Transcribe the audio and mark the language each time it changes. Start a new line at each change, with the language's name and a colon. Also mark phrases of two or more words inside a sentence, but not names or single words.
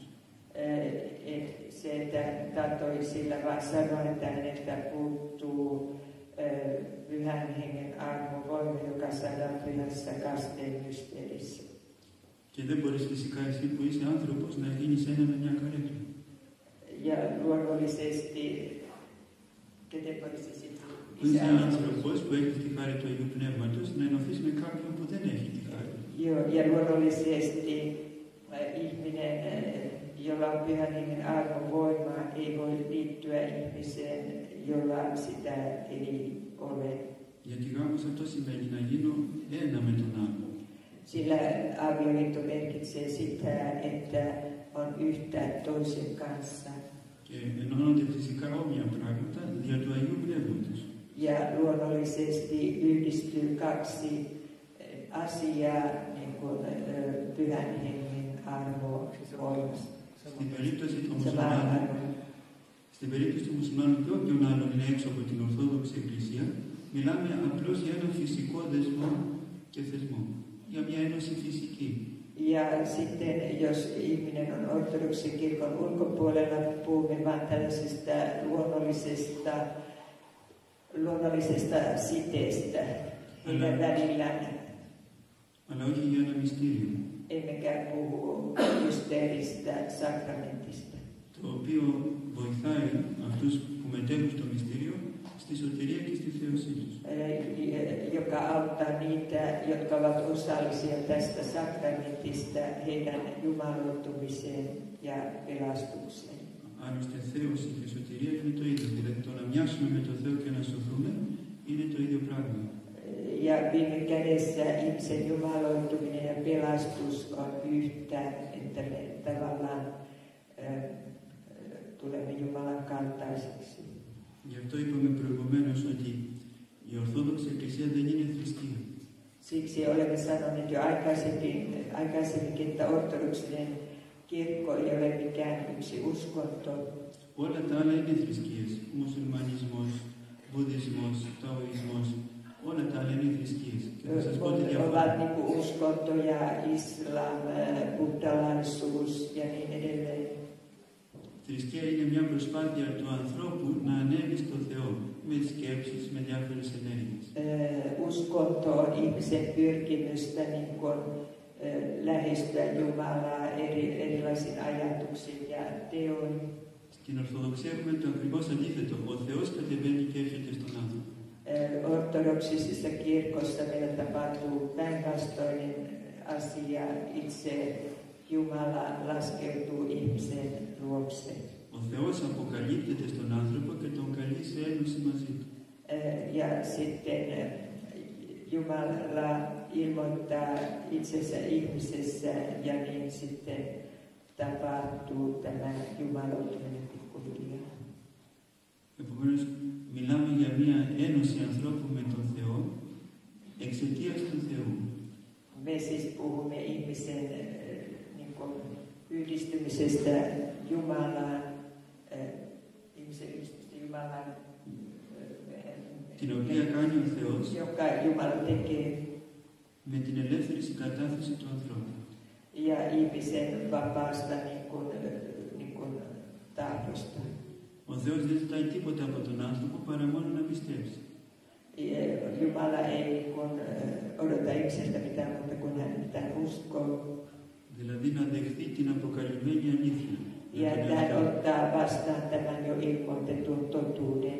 Finnish: Se, että tahtoi sillä vaan sanoa, että häneltä puuttuu pyhän hengen armo, voima, joka saadaan pyhässä kasteen mysteerissä.
Greek: Και δεν μπορείς φυσικά εσύ που είσαι άνθρωπος να γίνεις ένα με μια καρέκλα.
Finnish: Ja luonnollisesti, keten voisi sitten...
Greek: Που είσαι άνθρωπος που έχει τη χάρη του Αγίου Πνεύματος να ενωθείς με κάποιον που δεν έχει τη χάρη.
Finnish: Ja luonnollisesti ihminen, jolla on pyhän hengen armon voima, ei voi liittyä ihmiseen, jolla sitä ei ole.
Greek: Γιατί γάμος αυτό σημαίνει να γίνω ένα με τον άλλο.
Finnish: Sillä avioliitto merkitsee sitä, että on yhtä toisen kanssa.
Greek: Και ενώνονται φυσικά όμοια πράγματα δια του Αγίου Πνεύματος.
Finnish: Ja luonnollisesti yhdistyy kaksi asiaa, niin kuin pyhän hengen armo voimasta.
Greek: Στην περίπτωση του μουσουλμάνου και όποιον άλλον είναι έξω από την Ορθόδοξη Εκκλησία, μιλάμε απλώς για ένα φυσικό δεσμό και θεσμό, για μια ένωση φυσική.
Finnish: Ja sitten, jos ihminen on ortodoksin kirkon ulkopuolella, puhumme vain tällaisesta luonnollisesta siteestä heidän välillään.
Greek: Αλλά όχι για ένα μυστήριο.
Finnish: Emmekä puhu mysteeristä, sakramentista.
Greek: Το οποίο βοηθάει αυτούς που μετέχουν στο μυστήριο στη σωτηρία και στη θέωσή τους.
Finnish: Joka auttaa niitä, jotka ovat osallisia tästä sakramentista, heidän jumaloitumiseen ja pelastukseen.
Greek: Άλλωστε, θέωση και σωτηρία είναι το ίδιο. Δηλαδή, το να μοιάσουμε με το Θεό και να σωθούμε είναι το ίδιο πράγμα.
Finnish: Ja viime kädessä ihmisen jumaloituminen ja pelastus on yhtä, että me tavallaan tulemme Jumalan kaltaiseksi.
Greek: Γι' αυτό είπαμε προηγουμένως ότι η Ορθόδοξη Εκκλησία δεν είναι θρησκεία.
Finnish: Siksi olemme sanoneet jo aikaisemminkin, että ortodoksinen kirkko ei ole mikään yksi uskonto.
Greek: Όλα τα άλλα είναι θρησκείες. Μουσουλμανισμός, βουδισμός, ταοισμός, όλα τα άλλα είναι θρησκείες. Και θα σας πω τη διαφορά.
Finnish: Ovat niin kuin uskontoja, islam, buddhalaisuus ja niin edelleen.
Greek: Θρησκεία είναι μια προσπάθεια του ανθρώπου να ανέβει στο Θεό με σκέψεις, με διάφορες ενέργειες.
Finnish: Uskonto on ihmisen pyrkimystä niin kuin, lähestyä Jumalaa erilaisin ajatuksin ja teoin.
Greek: Στην Ορθοδοξία έχουμε το ακριβώς αντίθετο. Ο Θεός κατεβαίνει και έρχεται στον άνθρωπο.
Finnish: Ortodoksisessa kirkossa meillä tapahtuu päinvastoinen asia. Itse Jumala laskeutuu ihmisen luokse.
Greek: Ο Θεός αποκαλύπτεται στον άνθρωπο και τον καλεί σε ένωση μαζί του.
Finnish: Ja sitten Jumala ilmoittaa itsensä ihmisessä ja niin sitten tapahtuu tämä jumaloituminen pikkuhiljaa.
Greek: Επομένως, μιλάμε για μια ένωση ανθρώπου με τον Θεό εξαιτίας του Θεού.
Finnish: Me siis puhumme ihmisen niin kuin, yhdistymisestä Jumalaan, ihmisen yhdistymisestä Jumalaan,
Greek: την οποία κάνει ο Θεός
Finnish: joka Jumala tekee
Greek: με την ελεύθερη συγκατάθεση του ανθρώπου.
Finnish: Ja ihmisen vapaasta niin kuin tahdosta.
Greek: Ο Θεός δεν ζητάει τίποτα από τον άνθρωπο παρά μόνο να πιστέψει.
Finnish: Jumala ei niin kuin, odota ihmisestä mitään muuta kuin hän uskoo.
Greek: Δηλαδή να δεχθεί την αποκαλυμμένη αλήθεια.
Finnish: Ja hän ottaa vastaan tämän jo ilmoitetun totuuden.